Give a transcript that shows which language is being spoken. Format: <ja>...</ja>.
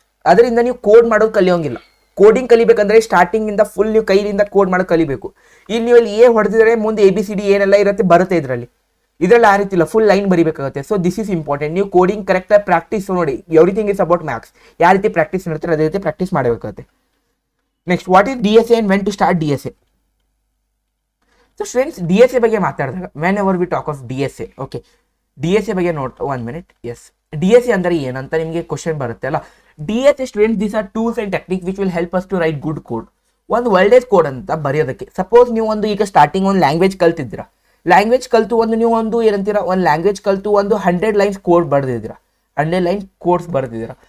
<kn>ಅದರಿಂದ ನೀವು ಕೋಡ್ ಮಾಡೋದು ಕಲಿಯೋಂಗಿಲ್ಲ. ಕೋಡಿಂಗ್ ಕಲಿಬೇಕಂದ್ರೆ ಸ್ಟಾರ್ಟಿಂಗಿಂದ ಫುಲ್ ನೀವು ಕೈಯಿಂದ ಕೋಡ್ ಮಾಡೋದು ಕಲಿಬೇಕು. ಇಲ್ಲಿ ನೀವು ಇಲ್ಲಿ ಹೊಡೆದಿದ್ರೆ ಮುಂದೆ ABCD ಏನೆಲ್ಲ ಇರುತ್ತೆ ಬರುತ್ತೆ ಇದರಲ್ಲಿ ಆ ರೀತಿ ಇಲ್ಲ, full line ಬರೀಬೇಕಾಗುತ್ತೆ.</kn> <en>So this is important.</en> <kn>ನೀವು ಕೋಡಿಂಗ್ ಕರೆಕ್ಟಾಗಿ ಪ್ರಾಕ್ಟೀಸ್ ನೋಡಿ.</kn> <en>Everything is about maths.</en> <kn>ಯಾವ ರೀತಿ ಪ್ರಾಕ್ಟೀಸ್ ಮಾಡ್ತಾರೆ ಅದೇ ರೀತಿ ಪ್ರಾಕ್ಟೀಸ್ ಮಾಡಬೇಕಾಗುತ್ತೆ.</kn> <en>Next, what is DSA and when to start DSA?</en> <kn>So friends, DSA ಬಗ್ಗೆ ಮಾತಾಡಿದಾಗ</kn> <en>whenever we talk of DSA,</en> <kn>okay, DSA ಬಗ್ಗೆ ಒನ್ ಮಿನಿಟ್.</kn> <en>yes,</en> <kn>DSA ಅಂದರೆ ಏನಂತ ನಿಮಗೆ ಕ್ವಶನ್ ಬರುತ್ತೆ ಅಲ್ಲ.</kn> <en>DSA students, these are tools and technique which will help us to write good code.</en> <kn>ಒಂದು ಒಳ್ಳೆ ಕೋಡ್ ಅಂತ ಬರೆಯೋದಕ್ಕೆ. ಸಪೋಸ್ ನೀವು ಈಗ ಸ್ಟಾರ್ಟಿಂಗ್ ಒಂದು ಲ್ಯಾಂಗ್ವೇಜ್ ಕಲ್ತಿದ್ದೀರಾ, ಲ್ಯಾಂಗ್ವೇಜ್ ಕಲ್ತು ನೀವು ಏನಂತೀರಾ ಒಂದು ಲ್ಯಾಂಗ್ವೇಜ್ ಕಲ್ತು 100 ಲೈನ್ಸ್ ಕೋಡ್ ಬರೆದಿದ್ದೀರಾ, 100 ಲೈನ್ ಕೋಡ್ಸ್ ಬರೆದಿದ್ದೀರಾ.</kn>